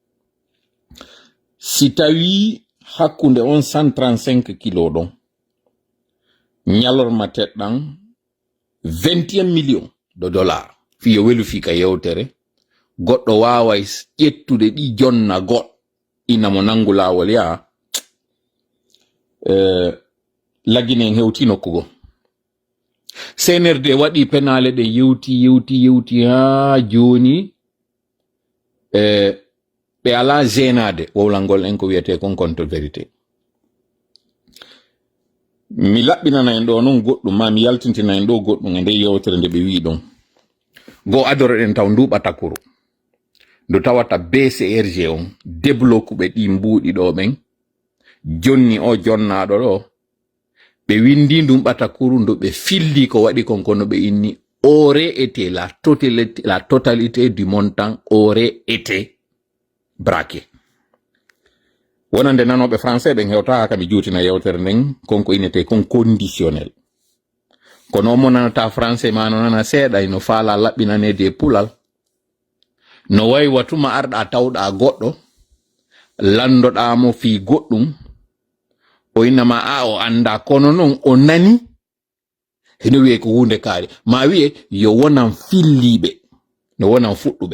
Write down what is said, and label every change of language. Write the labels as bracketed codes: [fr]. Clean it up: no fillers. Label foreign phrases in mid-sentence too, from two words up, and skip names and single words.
[ff] si tawi hakkunde on 135 kilo don nyalorma teddan 21 [fr] millions de dollars [ff] fiyo welu fika yewtere goddo waaway ƴettude di jonna god ina mo nangu lawol ya lagine hewti nokkugo CNRD wadi penale de yewti ha joni be ala zenade wowlangol en ko wiete kon [fr] contre vérité [ff] mi labbinana en do non goddum ma mi yaltintina en do goddum e nde yewtere nde be wi don go adoro den taw nduba takuru do tawata BCRG [fr] on débloque [ff] be di mbudi do ben jonni o jonnaado do be windi ndum batakuru ndo be filli ko wadi kon kono be inni [fr] aurait été, la totalité du montant aurait été braqué. [ff] Wonande nanoɓe français ɓen hewta kami juutina yewtere nden konko inete kon conditionnel. Kono mo nanata français ma no nana seeɗa no faala laɓɓinanede pulal. No wayi watuma arɗa tawɗa goɗɗo landoɗamo fi goɗɗum o innama a o anda kono non o nani hino wiye ko hunde kaari ma wiye yo wonan filliɓe no wonan fuɗɗuɓe.